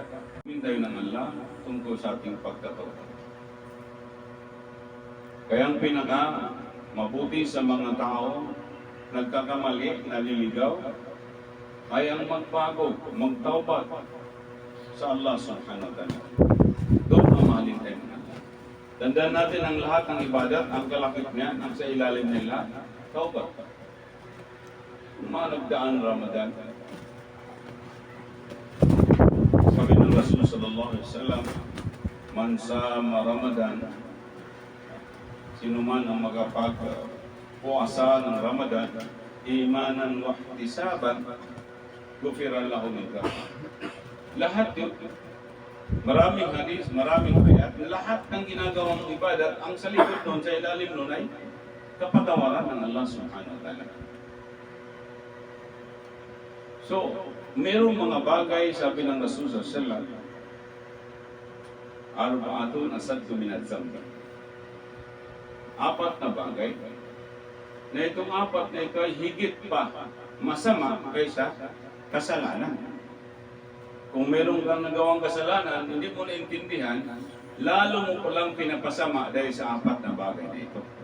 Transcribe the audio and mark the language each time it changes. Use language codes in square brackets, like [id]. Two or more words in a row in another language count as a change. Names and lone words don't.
[tl] Hukumin tayo ng Allah tungkol sa ating pagkatawad. Kaya ang pinaka mabuti sa mga tao, nagkakamali, naliligaw, ay ang magbago, magtaubat sa Allah [ar] سبحانه وتعالى. [tl] Doon ang mahalin tayo ng Allah. Tandaan natin ang lahat ng ibadat, ang kalakip niya, ang sa ilalim nila, taubat. Mga nagdaan Ramadan, sabi ng Rasul [ar] صلى الله عليه وسلم, من صام رمضان, [tl] sino man ang magpagpuasa ng Ramadan, [ar] إيمانا واحتسابا غفر له من ذنبي. [tl] Lahat yun, maraming hadis, maraming ayat, lahat ng ginagawang ibadat, ang sa likod nun, sa ilalim nun ay kapatawaran ng Allah [ar] سبحانه وتعالى. [tl] So, mayroong mga bagay, sabi ng Rasul [ar] صلى الله عليه وسلم, أربعة أشد من الذنب. [tl] Apat na bagay, na itong apat na ito ay higit pa masama kaysa kasalanan. Kung meron kang nagawang kasalanan, hindi mo naintindihan, lalo mo palang pinapasama dahil sa apat na bagay na ito.